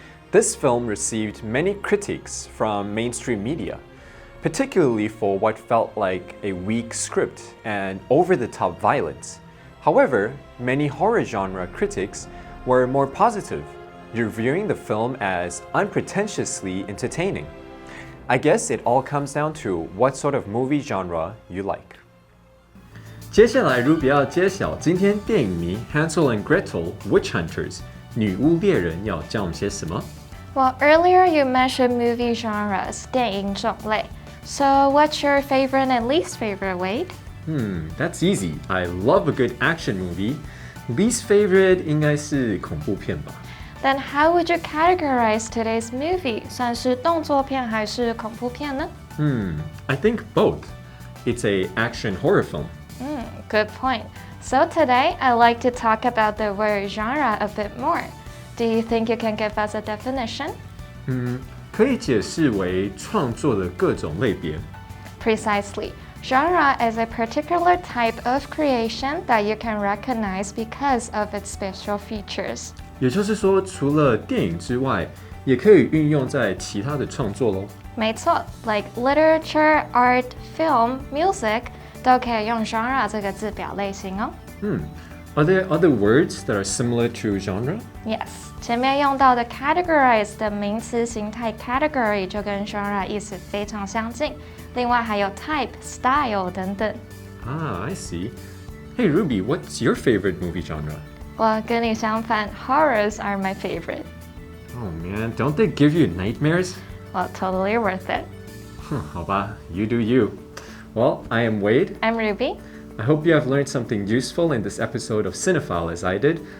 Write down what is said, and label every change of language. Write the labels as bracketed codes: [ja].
[en] This film received many critiques from mainstream media, particularly for what felt like a weak script and over-the-top violence. However, many horror genre critics were more positive, reviewing the film as unpretentiously entertaining. I guess it all comes down to what sort of movie genre you like. [zh] 接下来 Ruby 要揭晓今天电影迷 Hansel and Gretel Witch Hunters 女巫猎人要教我们些什么。 [en] Well, earlier you mentioned movie genres, [zh] 电影种类. [en] So what's your favorite and least favorite, Wade? That's easy. I love a good action movie. Least favorite [zh] 应该是恐怖片吧。 [en] Then how would you categorize today's movie? [zh] 算是动作片还是恐怖片呢？ [en] I think both. It's a action horror film. Good point. So today, I'd like to talk about the word genre a bit more. Do you think you can give us a definition? [zh] 可以解释为创作的各种类别。 [en] Precisely. Genre is a particular type of creation that you can recognize because of its special features. [zh] 也就是说，除了电影之外，也可以运用在其他的创作咯。没错 [en] like literature, art, film, music [zh] 都可以用 genre 这个字表类型哦。 [en] Are there other words that are similar to genre? [zh] Yes, 前面用到的 categorize 的名词形态 category 就跟 genre 意思非常相近。另外还有 type, style 等等。 [en] I see. Hey Ruby, what's your favorite movie genre? [zh] 我跟你相反 [en] horrors are my favorite. Oh man, don't they give you nightmares? Well, totally worth it. [zh] 好吧, [en] you do you. Well, I am Wade. I'm Ruby. I hope you have learned something useful in this episode of Cinephile as I did.